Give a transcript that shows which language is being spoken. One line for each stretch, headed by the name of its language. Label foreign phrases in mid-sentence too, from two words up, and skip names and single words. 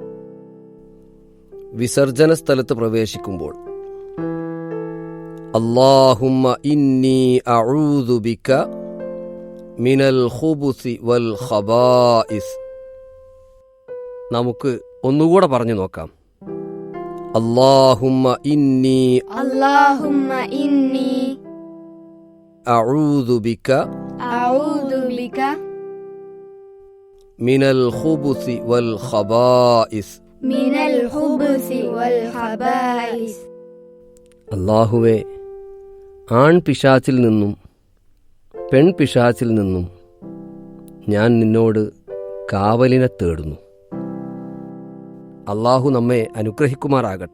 Malayalam: വിസർജന സ്ഥലത്ത് പ്രവേശിക്കുമ്പോൾ
Arabic: اللهم إني أعوذ بك من الخبث والخبائث.
Malayalam: നമുക്ക് ഒന്നുകൂടെ പറഞ്ഞു നോക്കാം.
Arabic: اللهم إني أعوذ بك من الخبث والخبائث.
Malayalam: അല്ലാഹുവേ, ആൺ പിശാചിൽ നിന്നും പെൺ പിശാചിൽ നിന്നും ഞാൻ നിന്നോട് കാവലിനെ തേടുന്നു. അല്ലാഹു നമ്മെ അനുഗ്രഹിക്കുമാറാകട്ടെ.